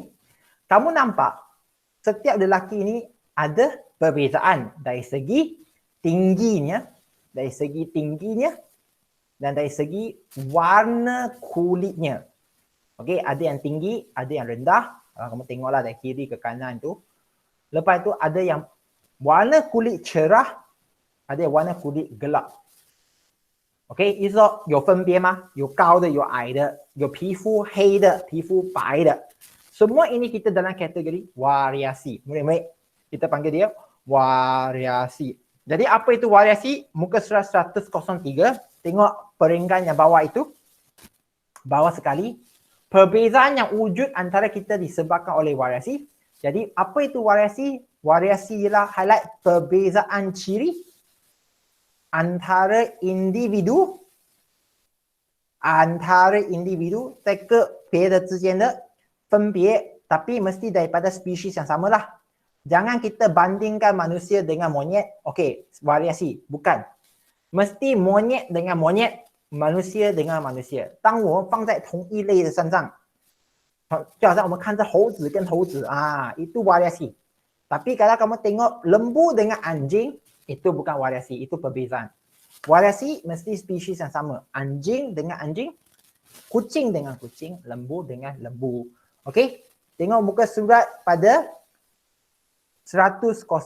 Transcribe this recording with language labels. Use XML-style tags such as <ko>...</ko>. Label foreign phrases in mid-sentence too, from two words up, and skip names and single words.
<ms>Kamu nampak setiap lelaki ini ada perbezaan dari segi tingginya, dan dari segi warna kulitnya. Okey, ada yang tinggi, ada yang rendah. Kalau kamu tengoklah dari kiri ke kanan tu. Lepas tu ada yang warna kulit cerah, ada yang warna kulit gelap.</ms> <zh>OK， 意思说有分别吗？有高的，有矮的，有皮肤黑的，皮肤白的。</zh> <ms>Semua ini kita dalam kategori variasi. Murid-murid, kita panggil dia variasi. Jadi apa itu variasi? Muka surat 103, tengok peringgan yang bawah itu. Bawah sekali. Perbezaan yang wujud antara kita disebabkan oleh variasi. Jadi apa itu variasi? Variasi ialah highlight perbezaan ciri antara individu</ms> <zh>这个别的之间的分别</zh> <ms>tapi mesti daripada spesies yang samalah. Jangan kita bandingkan manusia dengan monyet. Okey, variasi. Bukan. Mesti monyet dengan monyet, manusia dengan manusia.</ms> <zh>当我们放在同一类的身上，就好像我们看着猴子跟猴子</zh> <ms>itu variasi. Tapi kalau kamu tengok lembu dengan anjing, itu bukan variasi, itu perbezaan. Variasi mesti spesies yang sama. Anjing dengan anjing, kucing dengan kucing, lembu dengan lembu. Okey? Tengok muka surat pada 104.</ms>